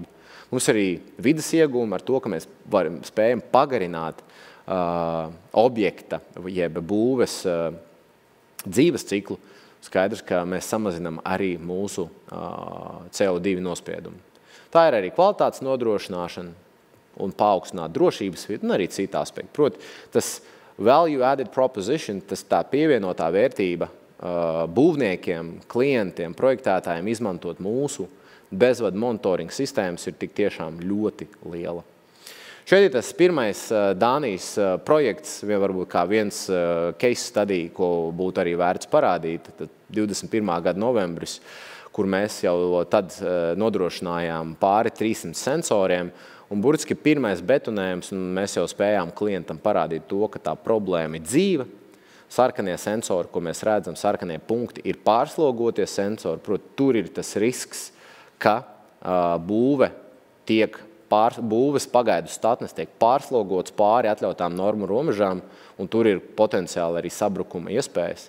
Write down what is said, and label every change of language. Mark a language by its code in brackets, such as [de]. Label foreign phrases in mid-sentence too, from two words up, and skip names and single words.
[lv] Mums arī vidas iegūmi ar to, ka mēs spējam pagarināt objekta jeb būves dzīves ciklu. Skaidrs, ka mēs samazinām arī mūsu CO2 nospiedumu. Tā ir arī kvalitātes nodrošināšana un paaugstināt drošības vidi un arī cita aspekti. Proti, tas [en] value added proposition, [lv] tas tā pievienotā vērtība būvniekiem, klientiem, projektētājiem izmantot mūsu bezvadu monitoringa sistēmas ir tik tiešām ļoti liela. Šeit ir tas pirmais Dānijas projekts, varbūt kā viens [en] case study, [lv] ko būtu arī vērts parādīt, 21. gada novembris, kur mēs jau tad nodrošinājām pāri 300 sensoriem, un burtiski pirmais betonējums, un mēs jau spējām klientam parādīt to, ka tā problēma ir dzīva. Sarkanie sensori, ko mēs redzam, sarkanie punkti ir pārslogotie sensori, proti, tur ir tas risks, ka būves pagaidu statnes tiek pārslogots pāri atļautām normu robežām, un tur ir potenciāli arī sabrukuma iespējas.